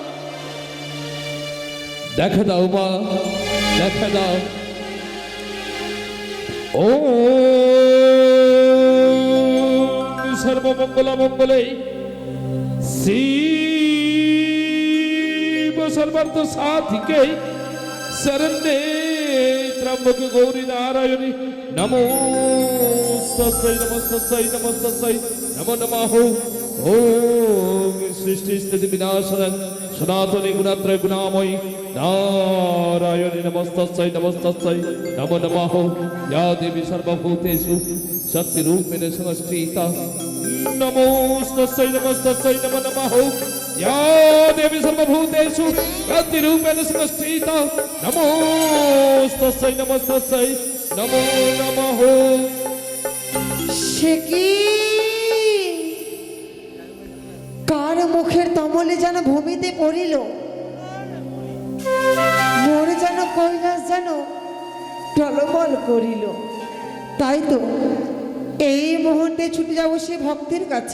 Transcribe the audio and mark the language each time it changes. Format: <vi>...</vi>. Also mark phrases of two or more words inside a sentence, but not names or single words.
<bn>দেখা দাও মা দেখা দাও ও</bn> <sa>सर्वमङ्गल मङ्गले शिव सर्वार्थ साधिके शरण्ये त्रम्बके गौरी नारायणी नमस्तस्यै नमस्तस्यै नमस्तस्यै नमो नमः ओम सृष्टि स्थिति विनाशनं सनातनी गुणात्रय गुणामयी नारायणी नमस्तस्यै नमस्तस्यै नमो नमः इया देवी सर्वभूतेषु शक्तिरूपेण संस्थिता नमस्तस्यै नमस्तस्यै नमो नमः या देवी सर्वभूतेषु शक्तिरूपेण संस्थिता नमोस्तस्यै नमस्तस्यै नमो नमः</sa> <bn>সে কি কার মুখের তমলে যেন ভূমিতে পড়িল মোরে যেন কৈলাস যেন টলমল করিল তাই তো এই মুহূর্তে ছুটে যাবো সে ভক্তের কাছে।</bn>